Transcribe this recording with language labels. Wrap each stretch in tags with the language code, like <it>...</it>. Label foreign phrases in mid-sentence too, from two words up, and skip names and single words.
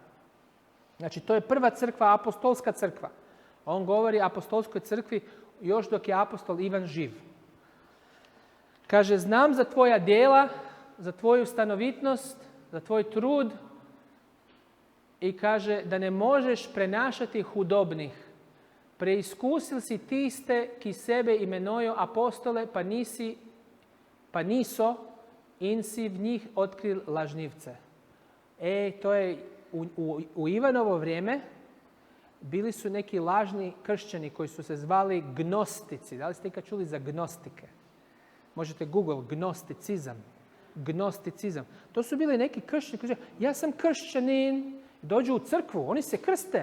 <hr>Znači to je prva crkva, apostolska crkva. On govori apostolskoj crkvi još dok je apostol Ivan živ. Kaže, znam za tvoja djela, za tvoju stanovitnost, za tvoj trud i kaže da ne možeš</hr> <sl>prenašati hudobnih. Preiskusil si tiste ki sebe imenuju apostole, pa niso in si v njih otkril lažnivce.</sl> <hr>To je u Ivanovo vrijeme bili su neki lažni kršćani koji su se zvali gnostici. Da li ste ikad čuli za gnostike? Možete Google gnosticizam. To su bili neki kršćani koji kažu, ja sam kršćanin, dođu u crkvu, oni se krste.</hr>